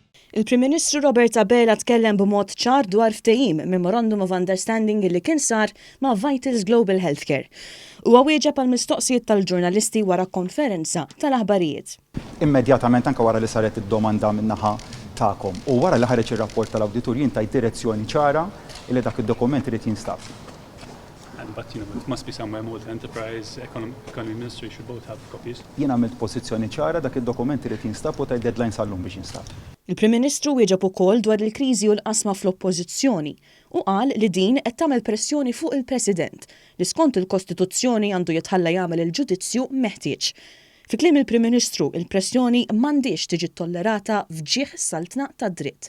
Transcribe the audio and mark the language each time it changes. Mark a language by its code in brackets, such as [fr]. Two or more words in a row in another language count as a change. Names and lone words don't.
[mt] Il-Prim Ministru Robert Abela tkellem b'mod ċar dwar ftehim [en] Memorandum of Understanding [mt] li kien sar ma' Vitals Global Healthcare. Huwa wieġeb għall-mistoqsijiet tal-ġurnalisti wara konferenza tal-aħbarijiet. Immedjatament anke wara li saret id-domanda min-naħa tagħkom u wara li ħareġ ir-rapport tal-Awditur jien tajt direzzjoni ċara li dak id-dokument irid jinstab. [en] But it must be somewhere more than enterprise, economy ministry should both have copies. [mt] Jien għamilt pożizzjoni ċara dak id-dokument irid jinstab u tajt deadline sal-lum biex jinstab. Il-Prim Ministru wieġeb ukoll dwar il-kriżi u l-qasma fl-Oppożizzjoni u qal li din qed tagħmel pressjoni fuq il-President li skont il-Kostituzzjoni għandu jitħalla jagħmel il-ġudizzju meħtieġ. Fi kliem il-Prim Ministru, il-pressjoni m'għandix tiġi tollerata f'ġieħ saltna tad-dritt.